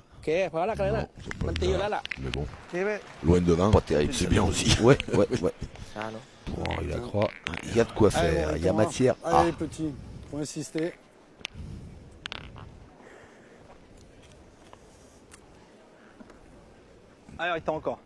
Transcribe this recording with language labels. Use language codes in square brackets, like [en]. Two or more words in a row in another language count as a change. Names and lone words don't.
[th] โอเคพอแล้วกันเลย [fr] Non, [th] นะ [fr] c'est pas [th] มัน [fr] le [th] ตีอยู่ [fr] cas. [th] แล้วล่ะ [fr] Mais bon, [th] ตีไป [fr] loin devant, Pas terrible. c'est bien aussi. Ouais. [th] ช้าเนาะ [fr] Bon, il la croit. Il y a de quoi Allez, faire. Il y a Thomas. matière. Allez Ah. les petits. Faut insister. Allez, arrête encore.